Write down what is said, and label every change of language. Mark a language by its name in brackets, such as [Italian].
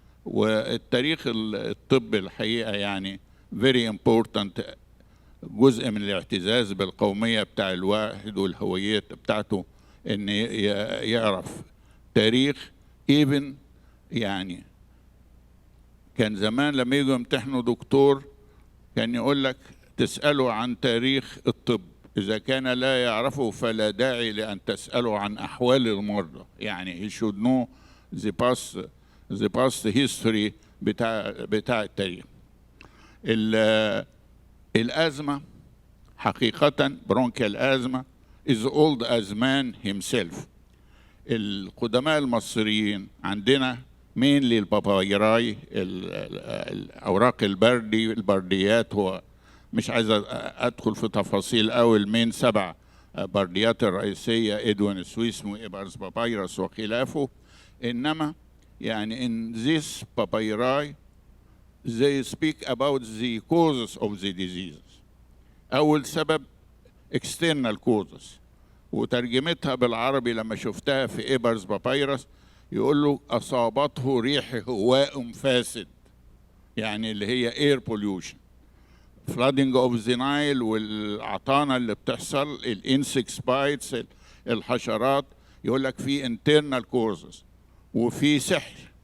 [Arabic] والتاريخ الطب الحقيقة يعني [English] very important، [Arabic] جزء من الاعتزاز بالقومية بتاع الواحد والهوية بتاعته، إن يعرف تاريخ. even يعني كان زمان لما يجوا يمتحنوا دكتور كان يقول لك تسأله عن تاريخ الطب، إذا كان لا يعرفه فلا داعي لأن تسأله عن أحوال المرضى. يعني [English] he should know the past history [Arabic] بتاع التاريخ. الأزمة حقيقة برونكيال أزمة [English] is old as man himself. [Arabic] القدماء المصريين عندنا مين للبابايراي، الاوراق البرديات، هو مش عايز ادخل في تفاصيل قوي، المين 7 برديات الرئيسيه ادوين سويس وإبرز بابايرس وخلافه. انما يعني [English] in this papyri they speak about the causes of the diseases. [Arabic] اول سبب [English] external causes، [Arabic] وترجمتها بالعربي لما شفتها في إبرز بابايرس يقول له أصابته ريح هواء فاسد، يعني اللي هي [English] air pollution. flooding of the Nile [Arabic] والعطانة اللي بتحصل، الانسكس بايتس الحشرات، يقول لك في [English] internal causes [Arabic] وفي سحر.